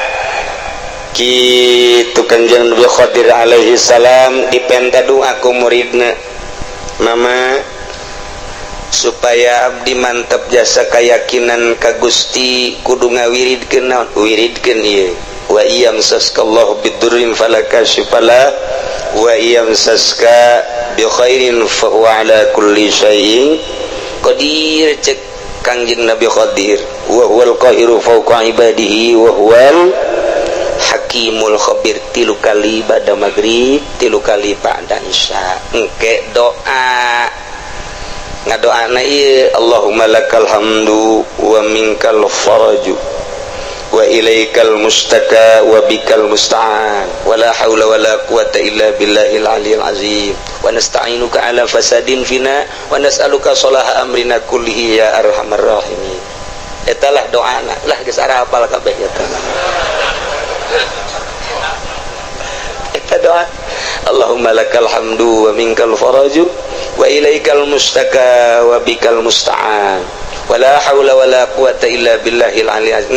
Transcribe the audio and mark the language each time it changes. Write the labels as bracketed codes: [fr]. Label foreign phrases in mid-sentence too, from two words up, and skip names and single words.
[su] kitu Kanjeng Nabi Khadir [ar] عليه السلام [su] dipenta doa ku muridna mama supaya abdi mantap jasa kayak keyakinan ka Gusti kudu ngawiridkeun naon wiridkeun ieu [ar] وإن يمسسك الله بضر فلا كاشف له وإن يمسسك بخير فهو على كل شيء قدير. [su] Cek Kangjeng [ar] Nabi Qadir وهو القاهر فوق عباده وهو الحكيم الخبير. [id] 3 kali pada maghrib, 3 kali pada isya. [su] Engke doa ngadoana ieu [ar] اللهم لك الحمد ومنك الفرج وإليك المشتكى وبك المستعان ولا حول ولا قوة إلا بالله العلي العظيم ونستعينك على فساد فينا ونسألك صلاح أمرنا كله يا أرحم الراحمين. [su] Etalah doana lah geus ara hafal kabeh eta. Eta doa [ar] اللهم لك الحمد ومنك الفرج وإليك المشتكى وبك المستعان ولا حول ولا قوة إلا بالله العلي العظيم.